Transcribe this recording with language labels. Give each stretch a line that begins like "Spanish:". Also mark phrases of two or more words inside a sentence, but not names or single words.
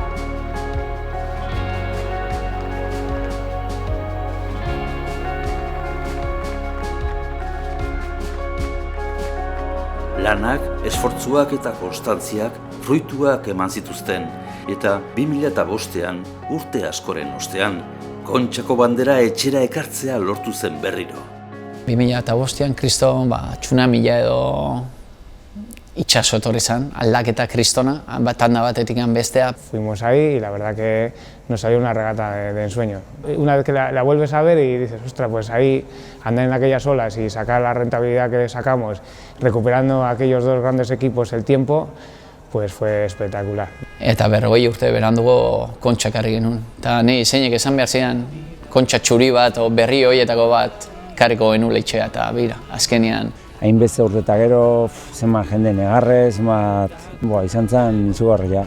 Basque: Lanak, esfortzuak eta konstantziak fruituak eman zituzten, eta 2005ean, urte askoren ostean, Kontxako bandera etxera ekartzea lortu zen berriro. 2005ean kriston tsunamila edo itxaso etorri zen, aldaketa kristona, tanda batetik bestea.
Spanish: Fuimos ahí y la verdad que nos salió una regata de ensueño. Una vez que la vuelves a ver y dices, ostras, pues ahí andar en aquellas olas y sacar la rentabilidad que sacamos, recuperando a aquellos dos grandes equipos el tiempo, pues fue espectacular.
Basque: Eta 40 urte berandugo Kontxak karri genuen. Eta ni zeinek esan behar zidan, Kontxa txuri bat o berri horietako bat karriko genuen leitxea eta bira, azkenean. Hainbeste urte eta gero, zenbat jende negarrez, izan zen izugarria.